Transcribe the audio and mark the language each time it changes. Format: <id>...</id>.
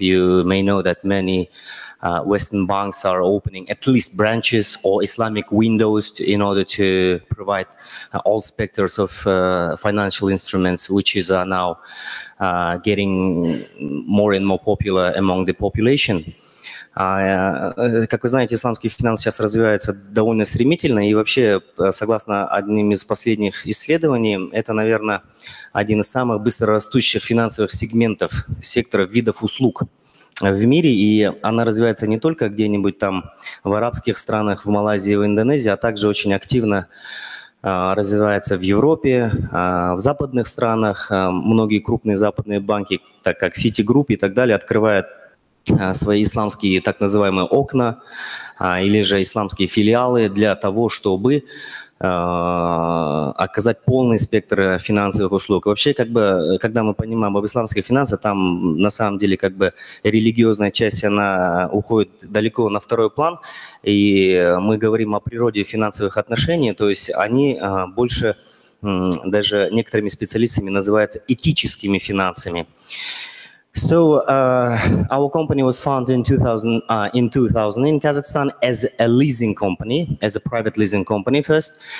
<en>You may know that many Western banks are opening at least branches or Islamic windows in order to provide all specters of financial instruments, which is now getting more and more popular among the population.</en> <ru>Как вы знаете, исламский финанс сейчас развивается довольно стремительно, и вообще, согласно одним из последних исследований, это, наверное, один из самых быстрорастущих финансовых сегментов, секторов, видов услуг в мире, и она развивается не только где-нибудь там в арабских странах, в Малайзии, в Индонезии, а также очень активно развивается в Европе, в западных странах. Многие крупные западные банки, так как Citigroup и так далее, открывают свои исламские так называемые окна или же исламские филиалы для того, чтобы оказать полный спектр финансовых услуг. Вообще, как бы, когда мы понимаем об исламских финансах, там на самом деле как бы религиозная часть, она уходит далеко на второй план, и мы говорим о природе финансовых отношений, то есть они больше даже некоторыми специалистами называются этическими финансами.</ru> <en>So our company was founded in 2000 in Kazakhstan as a leasing company, as a private leasing company first.</en>